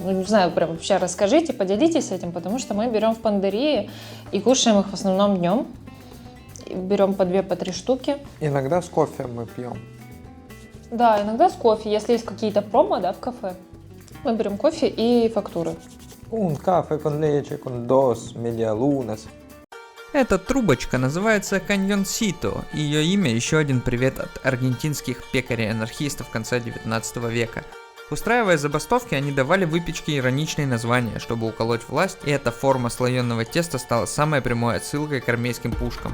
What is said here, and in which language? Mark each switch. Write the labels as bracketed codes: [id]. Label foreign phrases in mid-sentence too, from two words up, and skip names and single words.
[ru] Ну, не знаю, прям вообще расскажите, поделитесь этим, потому что мы берем в пандерии и кушаем их в основном днем. Берем по 2-3 штуки. Иногда с кофе мы пьем. Да, иногда с кофе, если есть какие-то промо, да, в кафе. Мы берем кофе и фактуры. [es] Un café con leche, con dos medialunas. [ru] Эта трубочка называется каньонсито, и ее имя еще один привет от аргентинских пекарей-анархистов конца 19 века. Устраивая забастовки, они давали выпечке ироничные названия, чтобы уколоть власть, и эта форма слоеного теста стала самой прямой отсылкой к армейским пушкам.